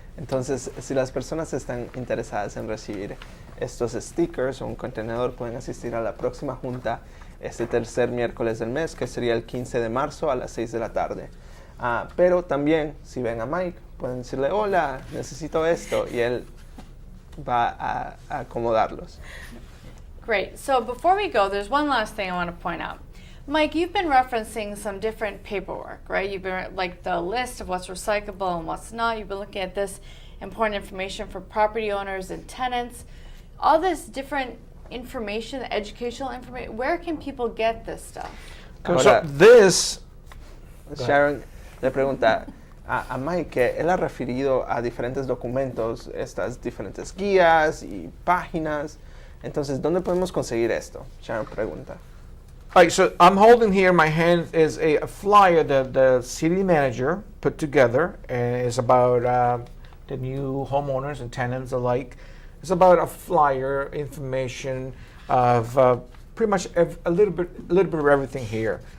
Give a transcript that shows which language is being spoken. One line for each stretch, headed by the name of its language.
Spanish: Entonces, si las personas están interesadas en recibir estos stickers o un contenedor, pueden asistir a la próxima junta este tercer miércoles del mes, que sería el 15 de marzo a las 6 de la tarde. Pero también, si ven a Mike, pueden decirle, hola, necesito esto, y él va a acomodarlos.
English: Great. So before we go, there's one last thing I want to point out. Mike, you've been referencing some different paperwork, right? You've been like the list of what's recyclable and what's not. You've been looking at this important information for property owners and tenants. All this different information, educational information. Where can people get this stuff? So this,
Spanish: Sharon le pregunta a Mike que él ha referido a diferentes documentos, estas diferentes guías y páginas. Entonces, ¿dónde podemos conseguir esto? Sharon pregunta.
English: all right, so I'm holding here in my hand is a flyer that the city manager put together, and it's about the new homeowners and tenants alike. It's about a flyer information of pretty much a little bit of everything here.